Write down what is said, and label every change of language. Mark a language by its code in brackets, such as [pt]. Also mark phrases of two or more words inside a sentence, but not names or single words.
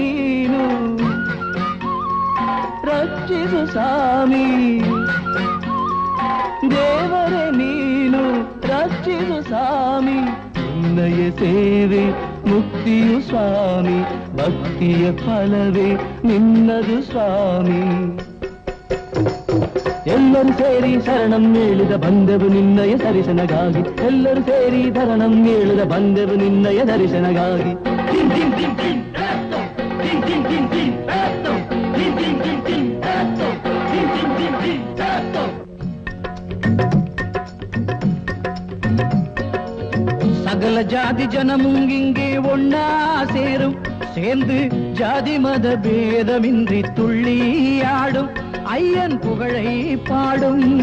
[kn] ದೇವರ ನೀನು ರಕ್ಷಿಸು ಸ್ವಾಮಿ ದೇವರೇ ನೀನು ರಕ್ಷಿಸು ಸ್ವಾಮಿ ನಿನ್ನಯ ಸೇವೆ ಮುಕ್ತಿಯು ಸ್ವಾಮಿ ಭಕ್ತಿಯ ಫಲವೇ ನಿನ್ನದು ಸ್ವಾಮಿ ಎಲ್ಲರೂ ಸೇರಿ ಶರಣಂ ಹೇಳಿದ ಬಂದೆವು ನಿನ್ನಯ ದರ್ಶನಗಾಗಿ ಎಲ್ಲರೂ ಸೇರಿ ಶರಣಂ ಹೇಳಿದ ಬಂದೆವು ನಿನ್ನಯ ದರ್ಶನಗಾಗಿ [ta] சகல ஜாதி ஜனமுங்கிங்கே ஒன்னா சேரும் சேர்ந்து ஜாதி மத பேதமின்றி துள்ளி ஆடும் ஐயன் புகழை பாடும்